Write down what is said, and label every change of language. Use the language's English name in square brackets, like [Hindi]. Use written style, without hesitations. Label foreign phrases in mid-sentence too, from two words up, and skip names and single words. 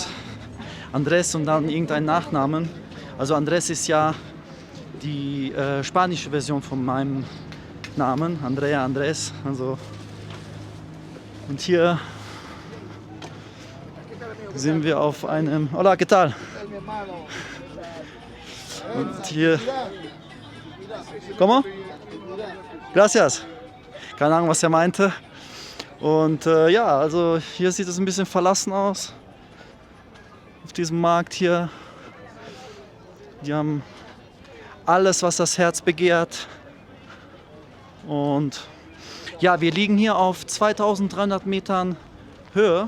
[German] Andrés und dann irgendein Nachnamen. Also Andrés ist ja die spanische Version von meinem Namen. Andrea, Andrés. Also. Und hier sind wir auf einem... [Spanish] Hola, ¿qué tal? [German] Und hier... [Spanish] ¿Cómo? Gracias. [German] Keine Ahnung, was er meinte. Und ja, also hier sieht es ein bisschen verlassen aus. Auf diesem Markt hier. Die haben alles, was das Herz begehrt. Und ja, wir liegen hier auf 2300 Metern Höhe.